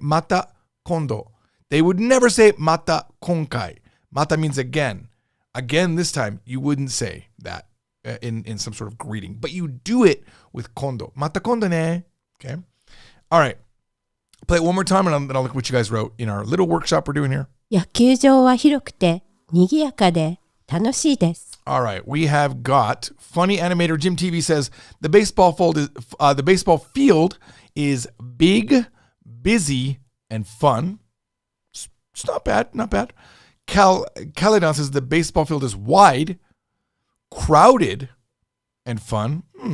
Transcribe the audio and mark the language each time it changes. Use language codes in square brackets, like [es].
[en] Mata kondo. They would never say mata konkai. Mata means again. Again this time. You wouldn't say that in some sort of greeting. But you do it with kondo. Mata kondo ne. Okay? All right. Play it one more time and then I'll look at what you guys wrote in our little workshop we're doing here. [ja] 野球場は広くて賑やかで楽しいです。 [en] All right, we have got funny animator Jim TV says the baseball field is big, busy, and fun. It's not bad, not bad. Caledon says the baseball field is wide, crowded, and fun.